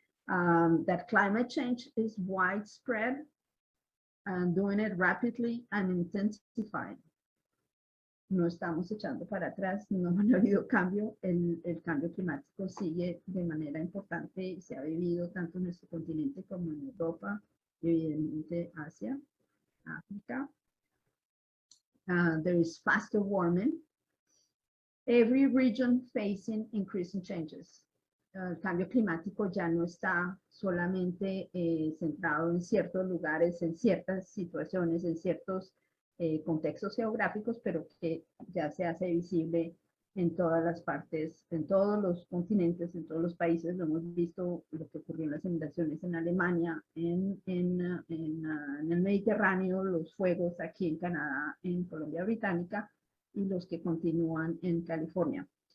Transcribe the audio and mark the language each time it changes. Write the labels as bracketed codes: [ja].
[en] That climate change is widespread and doing it rapidly and intensifying. [es] No estamos echando para atrás, no ha habido cambio, el cambio climático sigue de manera importante y se ha vivido tanto en nuestro continente como en Europa y evidentemente Asia, África. [en] There is faster warming. Every region facing increasing changes. [es] El cambio climático ya no está solamente centrado en ciertos lugares, en ciertas situaciones, en ciertos contextos geográficos, pero que ya se hace visible en todas las partes, en todos los continentes, en todos los países. Lo hemos visto, lo que ocurrió en las inundaciones en Alemania, en el Mediterráneo, los fuegos aquí en Canadá, en Colombia Británica, y los que continúan en California.